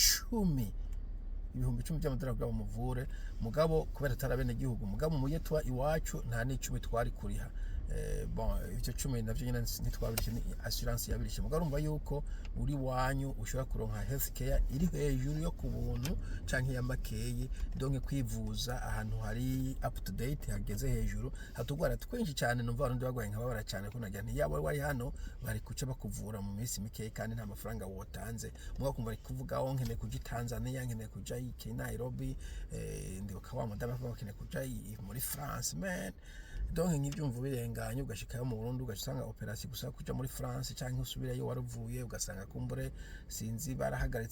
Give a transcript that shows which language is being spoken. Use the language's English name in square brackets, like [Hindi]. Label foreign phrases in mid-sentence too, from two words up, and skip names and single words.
[Rundi] 10 by'amadolari bwa muvure mugabo kubera tarabene gihugu mugabo mu yetwa iwacu nta n'icumi twari kuriha bon icyo 10 navyo nyine ntitwabirije ni assurance yabirishe mugabo urumva yuko uri wanyu ushobora kuronka [English] health care [Rundi] iri hejuru yo ku buntu canke ya makeyi donc kwivuza ahantu hari [English] up to date [Rundi] hageze hejuru hatugwara twinshi cyane numva abantu bagwaye nkababara cyane ko nagira nti yabo wari hano bari kuca bakuvura mu minsi mikeyi kandi nta mafaranga wotanze mugabo kumva ari kuvuga aho nkene kuja Tanzania nkene kuja i Nairobi ndibuka wa madama bakene kuja muri France man donc nk'ibyumva birenganye ugashikayo mu Burundi ugasanga operation gusa kuja muri France canke usubira yo waruvuye ugasanga kumbure sinzi barahagaritse